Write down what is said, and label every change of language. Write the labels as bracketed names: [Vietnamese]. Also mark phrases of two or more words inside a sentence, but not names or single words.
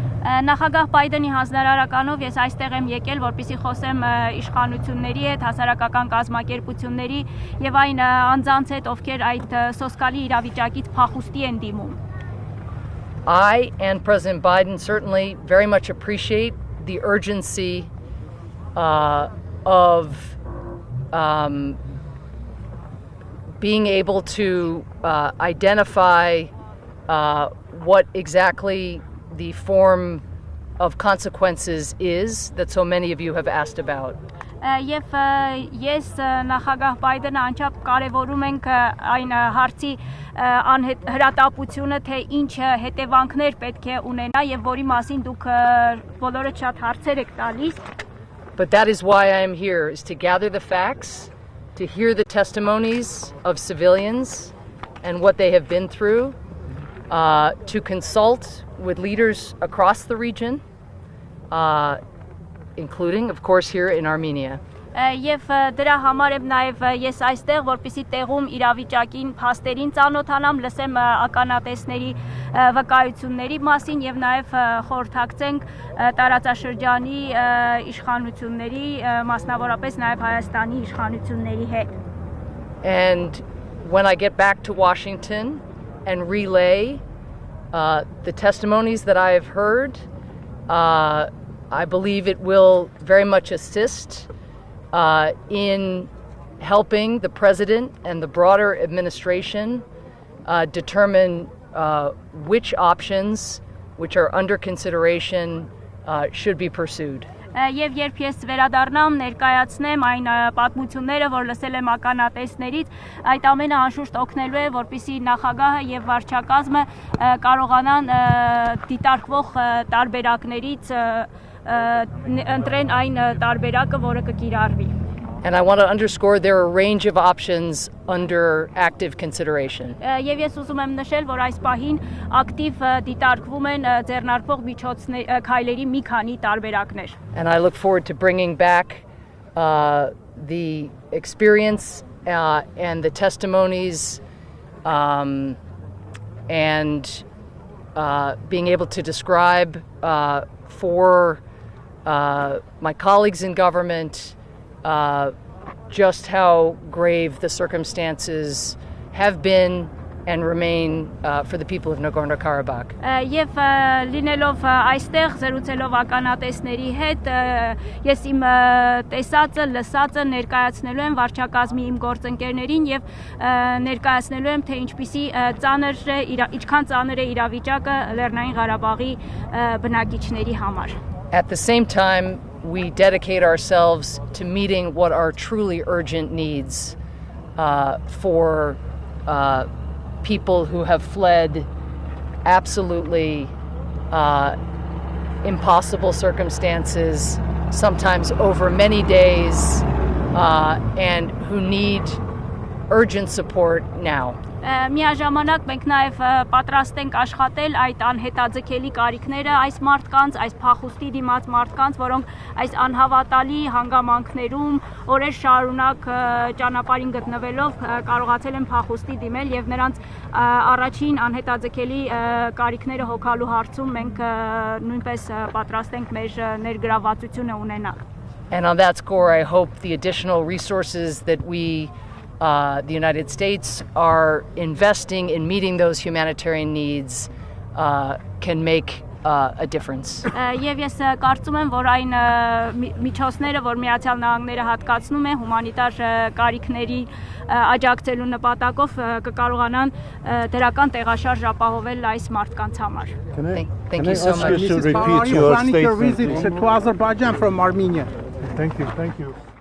[Armenian] Նախագահ Բայդենի հանձնարարականով ես այստեղ եմ եկել, որպեսզի խոսեմ իշխանությունների հետ, հասարակական կազմակերպությունների եւ այն անձանց հետ, ովքեր այդ սոսկալի իրավիճակից փախուստի են դիմում. [English] I and President Biden certainly very much appreciate the urgency of being able to identify what exactly the form of consequences is that so many of you have asked about. [Armenian] Եվ ես նախագահ Բայդենը անչափ կարևորում ենք այն հարցի հրատապությունը, թե ինչ հետևանքներ պետք է ունենա եւ որի մասին դուք բոլորը շատ հարցեր եք տալիս. [English] But that is why I am here, is to gather the facts, to hear the testimonies of civilians and what they have been through, to consult with leaders across the region, including, of course, here in Armenia. [Armenian] Եվ դրա համար եմ նաև ես այստեղ, որպեսզի տեղում իրավիճակին, փաստերին ծանոթանամ, լսեմ ականատեսների վկայությունների մասին եւ նաև խորհրդակցենք տարածաշրջանի իշխանությունների, մասնավորապես նաև Հայաստանի իշխանությունների հետ. [English] And when I get back to Washington and relay the testimonies that I have heard, I believe it will very much assist in helping the president and the broader administration determine which options which are under consideration should be pursued. [Armenian] Եվ երբ ես վերադառնամ, ներկայացնեմ այն պատմությունները, որ լսել եմ ականատեսներից, այդ ամենը անշուշտ օգնելու է, որպեսզի նախագահը եւ վարչակազմը կարողանան դիտարկվող տարբերակներից ընտրեն այն տարբերակը, որը կկիրառվի. [English] And I want to underscore there are a range of options under active consideration. [Armenian] Եվ ես ուզում եմ նշել, որ այս պահին ակտիվ դիտարկվում են ձեռնարկվող քայլերի մի քանի տարբերակներ։ [English] And I look forward to bringing back the experience and the testimonies and being able to describe for my colleagues in government just how grave the circumstances have been and remain for the people of Nagorno-Karabakh. [Armenian] Եվ լինելով այստեղ զրուցելով ականատեսների հետ, ես իմ տեսածը, լսածը ներկայացնելու եմ վարչակազմի իմ գործընկերներին եւ ներկայացնելու եմ, թե ինչքան ծանր է իրավիճակը Լեռնային Ղարաբաղի բնակիչների համար։ [English] At the same time, we dedicate ourselves to meeting what are truly urgent needs for people who have fled absolutely impossible circumstances, sometimes over many days, and who need urgent support now. [Armenian] Միաժամանակ մենք նաև պատրաստ ենք աշխատել այդ անհետաձգելի կարիքները այս մարդկանց, այս փախուստի դիմաց մարդկանց, որոնք այս անհավատալի հանգամանքներում օրեր շարունակ ճանապարհին գտնվելով կարողացել են փախուստի դիմել եւ նրանց առաջին անհետաձգելի կարիքները հոգալու հարցում մենք նույնպես պատրաստ ենք մեր ներգրավվածությունը ունենալ։ [English] And on that score, I hope the additional resources that the United States are investing in meeting those humanitarian needs can make a difference. [Armenian] Եվ ես կարծում եմ, որ այն միջոցները, որ Միացյալ Նահանգները հատկացնում է հումանիտար կարիքների աջակցելու նպատակով կկարողանան դրական տեղաշարժ ապահովել այս մարդկանց համար։ [English] Thank you so much. Repeat your statement. Visit to Azerbaijan from Armenia. Thank you.